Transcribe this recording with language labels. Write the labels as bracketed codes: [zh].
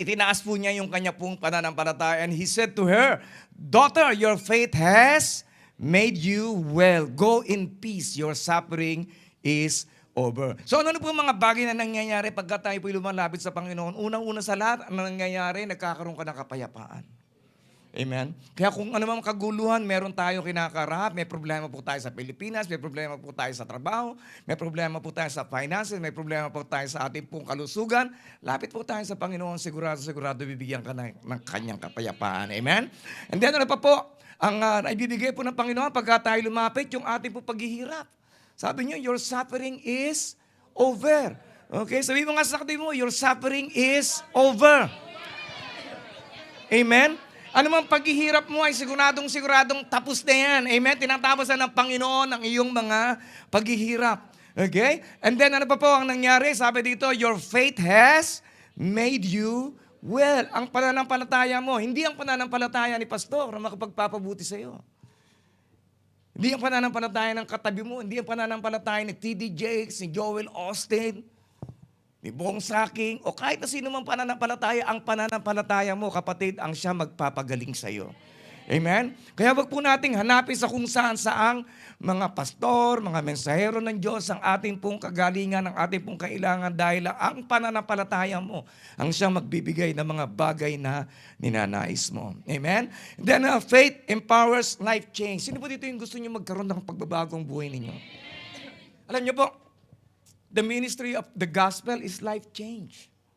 [tl] Itinaas po niya yung kanya pong pananampalataya. [en] And he said to her, "Daughter, your faith has made you well. Go in peace. Your suffering is over." [tl] So ano po mga bagay na nangyayari pagka tayo po lumalapit sa Panginoon? Unang-una sa lahat, ang nangyayari, nagkakaroon ka ng kapayapaan. Amen? Kaya kung ano mang kaguluhan, meron tayo kinakarap, may problema po tayo sa Pilipinas, may problema po tayo sa trabaho, may problema po tayo sa finances, may problema po tayo sa ating pong kalusugan, lapit po tayo sa Panginoon, sigurado bibigyan ka ng kanyang kapayapaan. Amen? And then ano pa po, ang naibibigay po ng Panginoon pagka tayo lumapit, yung ating po paghihirap. Sabi niyo, [en] your suffering is over. [tl] Okay? Sabi mo nga sa katabi mo, [en] your suffering is over. [tl] Amen? Ano mang paghihirap mo ay siguradong tapos na yan. Amen? Tinatapos na ng Panginoon ang iyong mga paghihirap. Okay? And then ano pa po ang nangyari? Sabi dito, [en] your faith has made you well. [tl] Ang pananampalataya mo, hindi ang pananampalataya ni pastor na makapagpapabuti sa iyo. Hindi ang pananampalataya ng katabi mo, hindi ang pananampalataya ni T.D. Jakes, ni Joel Osteen, ni Bong Saking, o kahit na sino mang pananampalataya, ang pananampalataya mo, kapatid, ang siya magpapagaling sa iyo. Amen? Kaya wag po nating hanapin sa kung saan saang mga pastor, mga mensahero ng Diyos, ang ating pong kagalingan, ang ating pong kailangan dahil ang pananampalataya mo ang siyang magbibigay ng mga bagay na ninanais mo. Amen? [en] Then faith empowers life change. [tl] Sino po dito yung gusto niyo magkaroon ng pagbabagong buhay ninyo? Alam niyo po, [en] the ministry of the gospel is life change.